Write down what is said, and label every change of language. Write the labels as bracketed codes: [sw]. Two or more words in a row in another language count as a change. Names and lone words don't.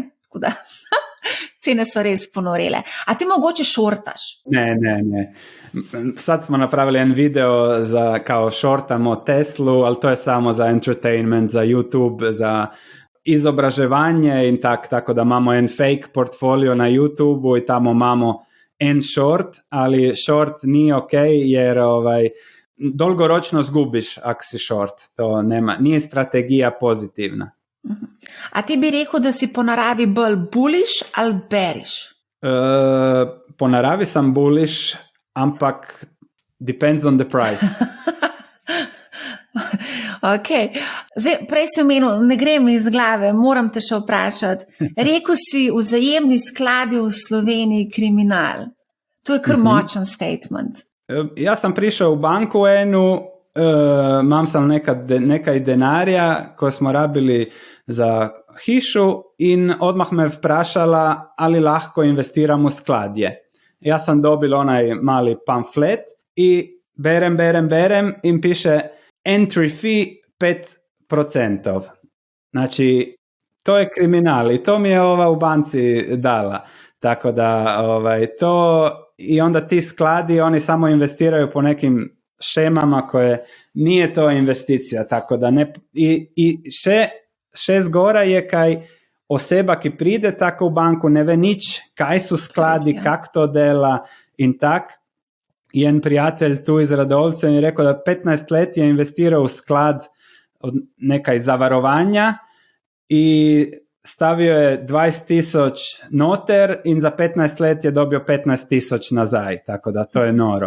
[sl] Tako da cene so res ponorele. A ti mogoče šortaš? [hr] Ne. Sad smo napravili en video za kao šortamo Teslu, ali to je samo za entertainment, za YouTube, za izobraževanje in tako da imamo en [en] fake portfolio [hr] na YouTubeu i tamo imamo en short, ali short nije ok jer dolgoročno zgubiš ako si short. To nije strategija pozitivna. [sl] A ti bi rekel, da si po naravi bolj bullish ali bearish? Po naravi sam bullish, ampak [en] depends on the price. [sl] Ok. Zdaj, prej si omenil, ne gre mi iz glave, moram te še vprašati. Rekel si, vzajemni skladi v Sloveniji kriminal. To je kar močen statement. Jaz sam prišel v banku imam sam nekaj denarja, ko smo rabili za hišu in odmah me vprašala, ali lahko investiram v skladje. Jaz sam dobil onaj mali pamflet i berem in piše [en] entry fee [sl] 5%. [hr] Znači, to je kriminal i to mi je ova u banci dala. Tako da to i onda ti skladi, oni samo investiraju po nekim šemama koje nije to investicija. [sl] Tako da ne, i še zgora je kaj oseba, ki pride tako v banku, ne ve nič, kaj su skladi, kak to dela in tak. [hr] I en prijatelj tu iz Radovca mi je rekao da 15 let je investirao u sklad od nekaj zavarovanja i stavio je 20.000 noter in za 15 let je dobio 15.000 nazaj, tako da to je noro.